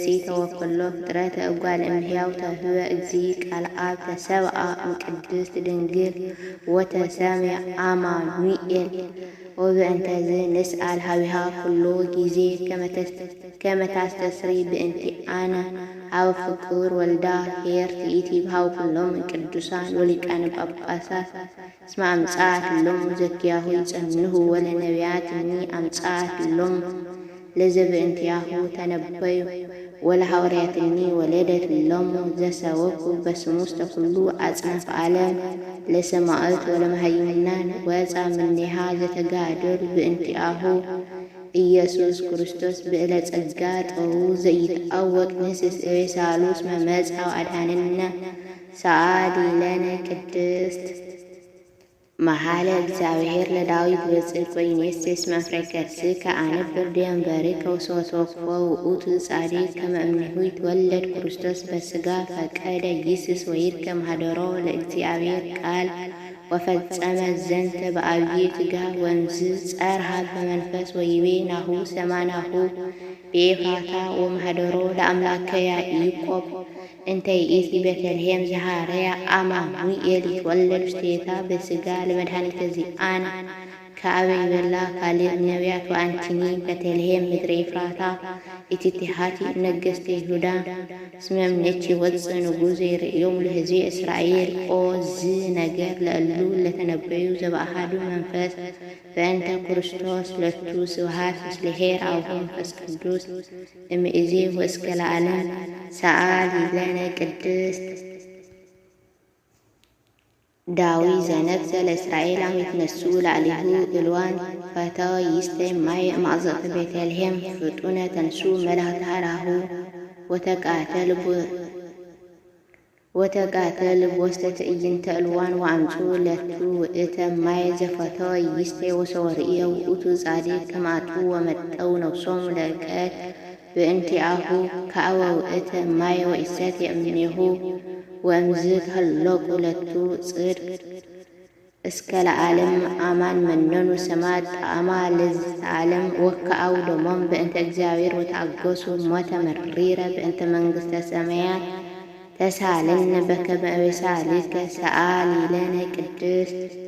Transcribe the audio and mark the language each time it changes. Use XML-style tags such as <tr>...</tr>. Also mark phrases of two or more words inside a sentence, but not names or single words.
<gez>ተወክሎ ፍጥረተ እጓለ እመሕያው ተውህበ እግዚእ ቃል አብ ተሰብአ እምቅድስት ድንግል ወተሰምየ አማኑኤል ወበእንተዝ ንስአል ሀቢሃ ኩሎ ጊዜ ከመ ታስተስሪ በእንቲአነ ሀበ ፍቁር ወልዳ ኄር ትኢቲ በሀበ ኩሎሙ ቅዱሳን ወሊቃነ ጳጳሳት እስመ አምጽአት ሎሙ ዘኪያሁ ይጸንሁ ወለነቢያት እኒ አምጽአት ሎሙ ለዘበእንቲአሁ ተነበዩ ወለሐዋርያት እኒ ወለደት ሎሙ ዘሰበኩ በስሙ ውስተ ኩሉ አጽናፈ ዓለም ለሰማዕት ወለመሃይምናን ወፃ እምኔሃ ዘተጋደሉ በእንቲአሁ ኢየሱስ ክርስቶስ ብዕለ ጸጋ ጥበቡ ዘይትአወቅ ንስእዌ ሳሉስ እስመ መጽአ ወአድኀነነ ሰአሊ ለነ ቅድስት መሐለ እግዚአብሔር ለዳዊት በጽድቅ ወይኔስስ መፍረይ ከርስከ አነብር ዲበንበርከ ወሶተወክፎ ውእቱ ጻድቅ ከመ እምኔሁ ይትወለድ ክርስቶስ በሥጋ ፈቀደ ይስስ ወይርከብ ማኅደሮ ለእግዚአብሔር ቃል ወፈጸመ ዘንተ በአብይ ትጋህ ወንዝ ጸርሃ በመንፈስ ወይቤ ናሁ ሰማናሁ በኤፍራታ ወማህደሮ ለአምላከ ያዕቆብ እንተ ይእቲ ቤተልሔም ዘሃረያ አማኑኤል ይትወለድ ውስቴታ በሥጋ ለመድኃኒተ ዚአነ ከአበይ በላ ካልእ ነቢያት ወአንቲኒ ቤተልሔም ምድረ ኤፍራታ ኢቲቲሃቲ ነገሥተ ይሁዳ ስመምኔች ወፅእ ንጉሥ ይርእዮም ለሕዝቢ እስራኤል ኦ ዝ ነገር ለእሉ ለተነበዩ ዘበአሐዱ መንፈስ በእንተ ክርስቶስ ለቱ ስብሐት ምስለ ኄር አቡሁ መንፈስ ቅዱስ እምይእዜ ወእስከ ለዓለም ሰአሊ ለነ ቅድስት ዳዊት ዘነግሠ ለእስራኤል አመ ይትነሥኡ ላዕሌሁ እልዋን ፈተወ ይስተይ ማይ እምአዘቅተ ቤተልሔም ፍጡነ ተንሥኡ መላእክተ ሀራሁ ወተቃተል በውስተ ትዕይንተ እልዋን ወአምጽኡ ለቱ ውእተ ማይ ዘፈተወ ይስተይ ወሰወርእየ ውእቱ ጻድቅ ከመ አጥብዑ ወመጠው ነፍሶሙ ለዕቀት በእንቲአሁ ከአወ ውእተ ማይ ወኢሰትየ እምኔሁ ወእምዝ ተሀለቁ ለቱ ጽድቅ እስከ ለዓለም አማን መነኑ ሰማዕት ጣዕማ ለዝተ ዓለም ወከአው ደሞም በእንተ እግዚአብሔር ወተአገሱ ሞተ መሪረ በእንተ መንግሥተ ሰማያት ተሳለነ በከመ በሳልከ ሰአሊ ለነ ቅድስት</gez>